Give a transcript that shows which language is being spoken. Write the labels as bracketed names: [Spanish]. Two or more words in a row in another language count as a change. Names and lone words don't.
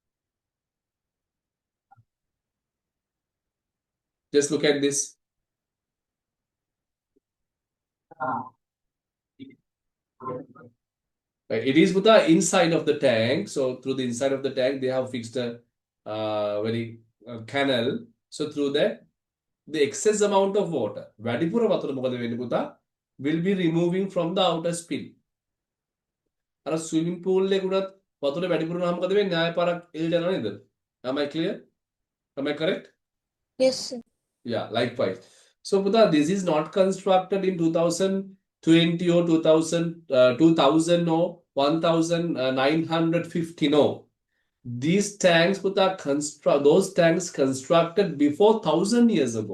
[English] Just look at this. It is with the inside of the tank. So through the inside of the tank, they have fixed a very canal. So through that, the excess amount of water, [Sinhala] වැඩිපුර වතුර මොකද වෙන්නේ පුතා, [English] will be removing from the outer spill. [Sinhala] අර [English] swimming pool [Sinhala] එකේ උනත් වතුර වැඩිපුර නම් මොකද වෙන්නේ? ආයෙ පාරක් එළියට යනවා නේද? [English] Am I clear? Am I correct? Yes, sir. Yeah, likewise. So, Buddha, this is not constructed in 2020 or 2000 or 1950. No. These tanks, Buddha, those tanks constructed before 1,000 years ago.